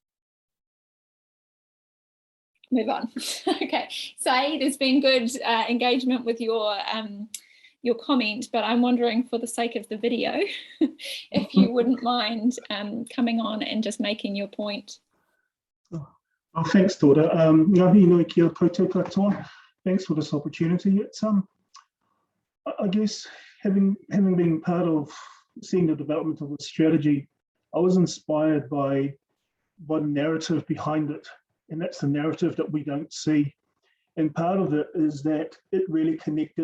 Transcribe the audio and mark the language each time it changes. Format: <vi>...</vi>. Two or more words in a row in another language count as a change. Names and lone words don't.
<en>Move on. Okay. Say, there's been good engagement with your comment, but I'm wondering, for the sake of the video, if you wouldn't mind coming on and just making your point. Oh, thanks, Dora.</en> <mi>Kia koutou katoa.</mi> <en>Thanks for this opportunity. It's I guess having been part of seeing the development of the strategy, I was inspired by one narrative behind it, and that's the narrative that we don't see. And part of it is that it really connected.</en>